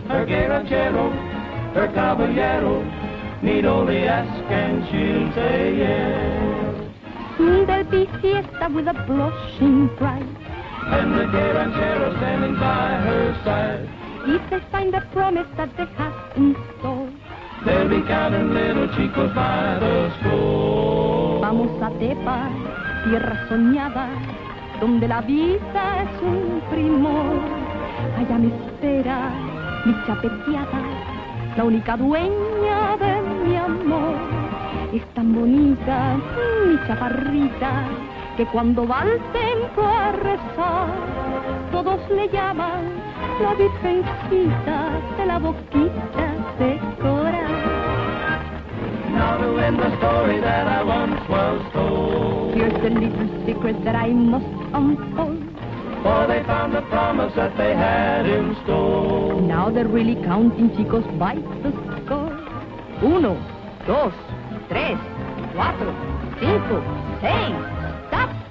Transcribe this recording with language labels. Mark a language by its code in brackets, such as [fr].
[en] Her gay ranchero, her caballero, need only ask and she'll say yes. There'll be fiesta with a blushing bride. And the gay ranchero standing by her side. If they find the promise that they have in store, They'll be counting little chicos by the score. [es] vamos a Tepa, tierra soñada, donde la vida es un primor. Allá me espera mi chapeteada, la única dueña de mi amor. Es tan bonita mi chaparrita, que cuando va al templo a rezar, todos le llaman la Virgencita de la boquita de coral. [en] Now to end the story that I once was told. Here's the little secret that I must unfold. For they found the promise that they had in store. Now they're really counting, chicos, by the score. 1, 2, 3, 4, 5, 6. Stop.